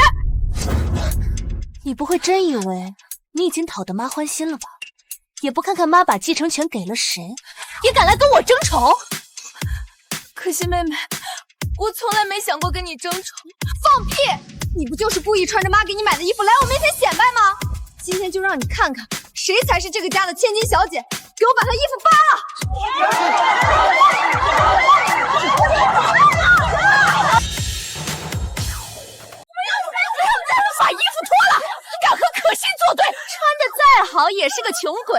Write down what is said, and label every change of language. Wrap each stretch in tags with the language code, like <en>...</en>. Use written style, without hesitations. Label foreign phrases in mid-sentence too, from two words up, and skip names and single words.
<zh>你不會真以為你已經討得媽歡心了吧？也不看看媽把繼承權給了誰，也敢來跟我爭寵？可欣妹妹，我從來沒想過跟你爭寵。放屁！你不就是故意穿着媽給你買的衣服來我面前顯擺嗎？今天就讓你看看誰才是這個家的千金小姐，給我把她衣服扒了！把衣服脫了！敢和可欣作對，穿得再好也是個窮鬼。</zh>